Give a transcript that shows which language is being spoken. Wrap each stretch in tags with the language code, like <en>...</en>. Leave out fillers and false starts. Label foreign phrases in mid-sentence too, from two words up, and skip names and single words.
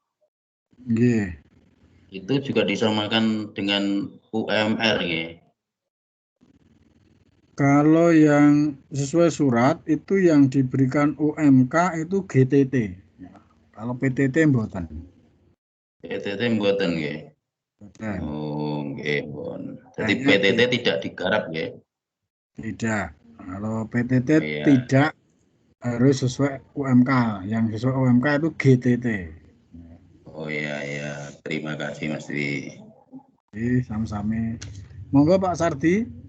<id>Itu juga disamakan dengan UMR ya. Kalau yang sesuai surat itu yang diberikan UMK itu GTT. Kalau PTT mboten.</id> <jv>PTT mboten nggih. Oh, nggih,</jv> <id>pun. Jadi Hanya PTT tidak digarap nggih. Tidak. Kalau PTT tidak harus sesuai UMK. Yang sesuai UMK itu GTT. Oh iya, terima kasih Mas Dwi. Sama-sama. Monggo Pak Sardi.</id>